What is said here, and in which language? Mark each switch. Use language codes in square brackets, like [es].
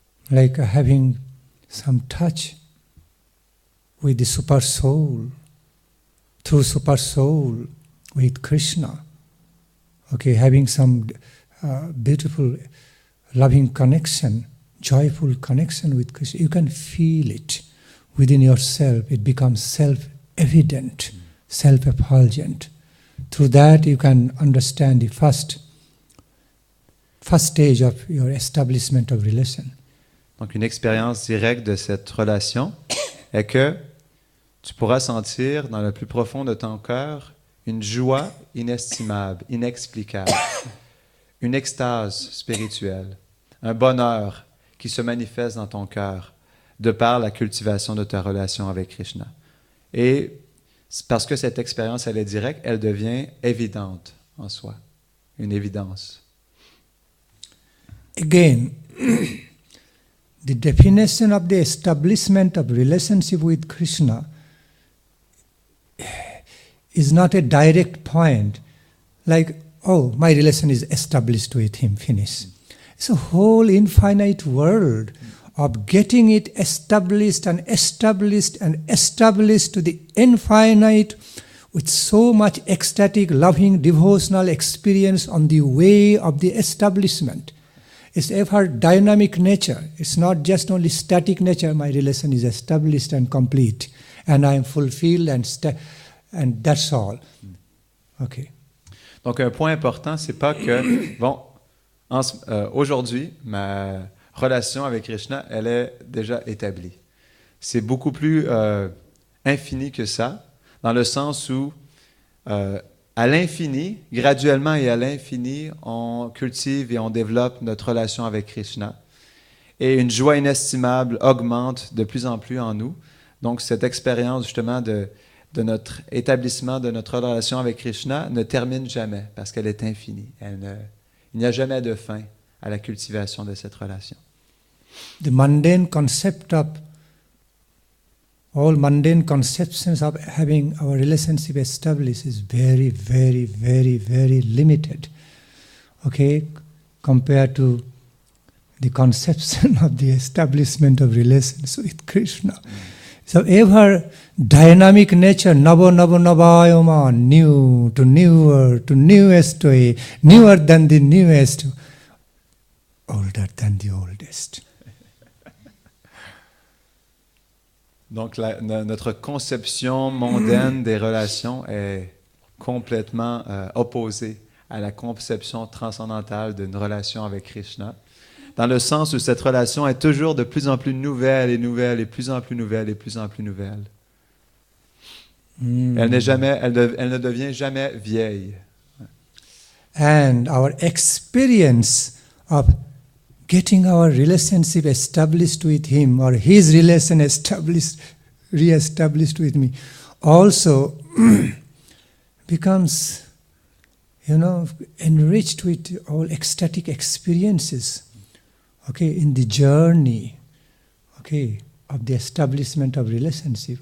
[en] like having some touch with the super soul, through super soul with Krishna, okay, having some beautiful, loving connection, joyful connection with Krishna. You can feel it within yourself. It becomes self-evident, self-effulgent. Through that you can understand the first stage of your establishment of relation. [fr] Donc une expérience directe de cette relation est que tu pourras sentir dans le plus profond de ton cœur une joie inestimable, inexplicable, une extase spirituelle, un bonheur qui se manifeste dans ton cœur de par la cultivation de ta relation avec Krishna. Et parce que cette expérience, elle est directe, elle devient évidente en soi, une évidence. [en] Again, the definition of the establishment of relationship with Krishna is not a direct point, like, oh, my relation is established with him, finish. It's a whole infinite world of getting it established and established and established to the infinite with so much ecstatic, loving, devotional experience on the way of the establishment. It's ever dynamic nature. It's not just only static nature. My relation is established and complete, and I am fulfilled, and that's all. Okay. [fr] Donc un point important, c'est pas que bon, aujourd'hui ma relation avec Krishna, elle est déjà établie. C'est beaucoup plus infini que ça, dans le sens où à l'infini, graduellement et à l'infini, on cultive et on développe notre relation avec Krishna. Et une joie inestimable augmente de plus en plus en nous. Donc cette expérience justement de notre établissement, de notre relation avec Krishna ne termine jamais parce qu'elle est infinie. Il n'y a jamais de fin à la cultivation de cette relation. [en] The mundane concept of all mundane conceptions of having our relationship established is very, very, very, very limited, okay, compared to the conception of the establishment of relations with Krishna. So ever dynamic nature, [sa] nava nava navayama, [en] new to newer to newest way, newer than the newest, older than the oldest. [fr] Donc notre conception mondaine des relations est complètement opposée à la conception transcendantale d'une relation avec Krishna, dans le sens où cette relation est toujours de plus en plus nouvelle et nouvelle et plus en plus nouvelle et plus en plus nouvelle. Elle ne devient jamais vieille. [en] And our experience of getting our relationship established with him, or his relation re-established with me, also becomes, enriched with all ecstatic experiences, okay, in the journey, okay, of the establishment of relationship.